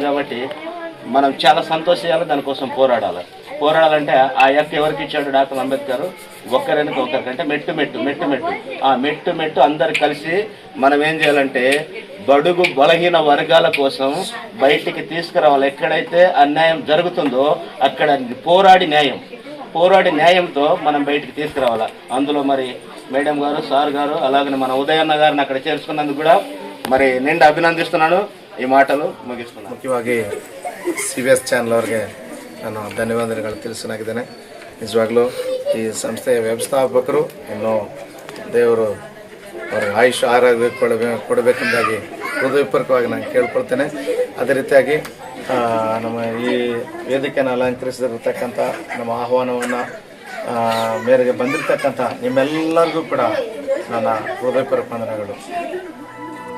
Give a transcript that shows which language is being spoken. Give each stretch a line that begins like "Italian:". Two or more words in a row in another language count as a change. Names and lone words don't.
Telugu: కాబట్టి మనం చాలా సంతోషించాలి, దానికోసం పోరాడాలంటే ఆ యొక్క ఎవరికి ఇచ్చాడు డాక్టర్ అంబేద్కర్, ఒక్కరికి ఒకరికంటే మెట్టు ఆ మెట్టు అందరు కలిసి మనం ఏం చేయాలంటే బడుగు బలహీన వర్గాల కోసం బయటికి తీసుకురావాలి. ఎక్కడైతే అన్యాయం జరుగుతుందో అక్కడ పోరాడి న్యాయంతో మనం బయటికి తీసుకురావాలి. అందులో మరి మేడం గారు, సార్ గారు అలాగే మన ఉదయన్న గారిని అక్కడ చేర్చుకున్నందుకు కూడా మరి నిండా అభినందిస్తున్నాను. ఈ మాటలు ముగిస్తున్నాను.
Kannada: ಮುಖ್ಯವಾಗಿ CBS ಚಾನಲ್ ಅವರಿಗೆ ನಾನು ಧನ್ಯವಾದಗಳು ತಿಳಿಸನಾಗಿದ್ದೇನೆ. ನಿಜವಾಗ್ಲೂ ಈ ಸಂಸ್ಥೆಯ ವ್ಯವಸ್ಥಾಪಕರು ಇನ್ನೂ ದೇವರು ಅವ್ರಿಗೆ ಆಯುಷ್ ಆರೋಗ್ಯ ಕೊಡಬೇಕೆಂದಾಗಿ ಹೃದಯಪೂರ್ವಕವಾಗಿ ನಾನು ಕೇಳ್ಕೊಳ್ತೇನೆ. ಅದೇ ರೀತಿಯಾಗಿ ನಮ್ಮ ಈ ವೇದಿಕೆಯನ್ನು ಅಲಂಕರಿಸಿರ್ತಕ್ಕಂಥ ನಮ್ಮ ಆಹ್ವಾನವನ್ನು ಮೇರೆಗೆ ಬಂದಿರತಕ್ಕಂಥ ನಿಮ್ಮೆಲ್ಲರಿಗೂ ಕೂಡ ನನ್ನ ಹೃದಯಪೂರ್ವಕ ವಂದನೆಗಳು.